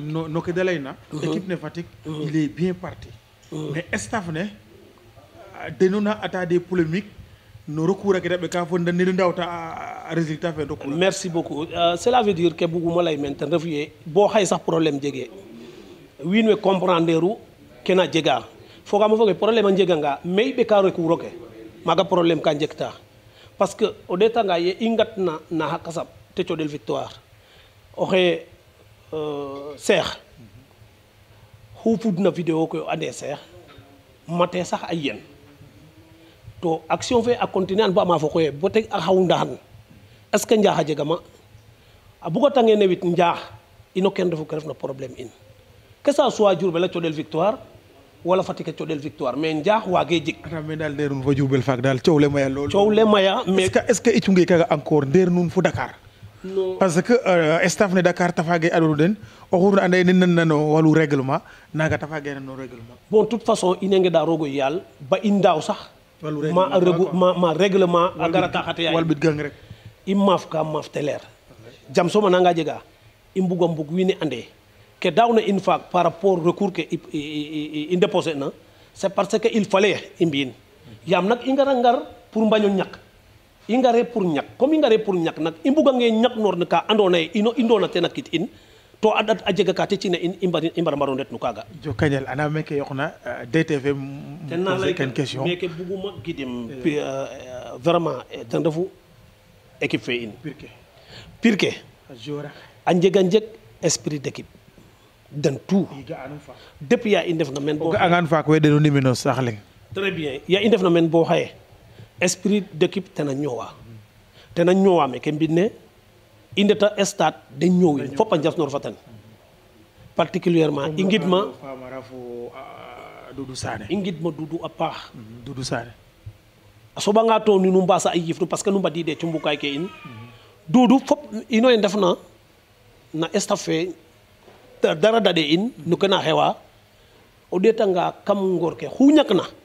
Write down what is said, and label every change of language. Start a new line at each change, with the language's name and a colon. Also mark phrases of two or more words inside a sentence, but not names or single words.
Serer: no ke da layna équipe ne Fatick
French: il est bien parti mais
Serer: staff ne denuna ata
French: des polémiques
Serer: no recours ake daɓe ka fo nene ndawta a résultat fe recours
French: merci beaucoup cela veut dire que
Serer: buguma lay men ten refu ye bo xay sax problème jege wiin we comprendre u kena jega fogama foge problème a njeganga mais i ɓeka recours oke maaga problème ka njegta
French: parce que
Serer: o ɗetanga ye i ngatna na xa kasab te coɗel victoire oxe Cheikh xu fudna vidéo koy o ande Cheikh mate sax a yen to action fe a continuer an ba ma fo koye bo teg a xaw ndaxan
French: est ce que
Serer: njaax a jega ma a bugatange newit njaax ino ken refu ke refna problème in
French: que ça soit
Serer: Diourbel a coɗel victoire wala Fatick a coɗel victoire mais njaax waage jeg ata me daal ndeer nun fo Diourbel faak daal coow le maya lool coow le maya mais
French: est ce que
Serer: i cunge kaga encore ndeer nun fo Dakar non
French: parce que
Serer: staff ne Dakar tafage aɗonu den oxurna anda ye nen nan nano walu règlement naga tafage nano règlement
French: bon toute façon
Serer: i nenge da rogo yaal ba i ndaaw sax ma règlement a garata xate yaay walbit gang rek i maaf ka maaf te leer jam soma nanga jega i mbuga mbug wiin we ande ke daawna in faak
French: par rapport
Serer: recours ke i déposé na
French: c'est parce que il fallait
Serer: i mbi'in yaam nag i ngara ngar pour mbaño ñak i ngare pour ñak comme i ngare pour ñak nag i mbugange ñak noor ne ka andoona yee ino i ndoona ten a kit in to a ɗat a jega ka te cina in i mbar mbaro ndet no kaaga jokanjal ana meke yoqna DTV ten na lay ken question meke buguma gidim vraiment ten refu équipe fe in pire ke a njega njeg
French: esprit d'équipe
Serer: den
French: tout depuis
Serer: ya i ndefna men bo ga'angaan faak we deno ndimino saax leŋ
French: très bien
Serer: ya i ndefna men bo xaye
French: esprit d'équipe
Serer: tena ñoowa meke mbind ne i ndeta
French: stade de
Serer: ñoowin fop a njasnoor fa ten particulièrement i ngidma Famara fo Doudou Sané i ngidma Doudou a paax Doudou Sané a soɓanga to nu mbasa a yiif nu
French: parce que
Serer: nu mbadiide cumbukaay ke in Doudou fop ino ye ndefna na staff fe dara dade in no ke na xewa o ɗeetanga kam ngoor ke xu ñakna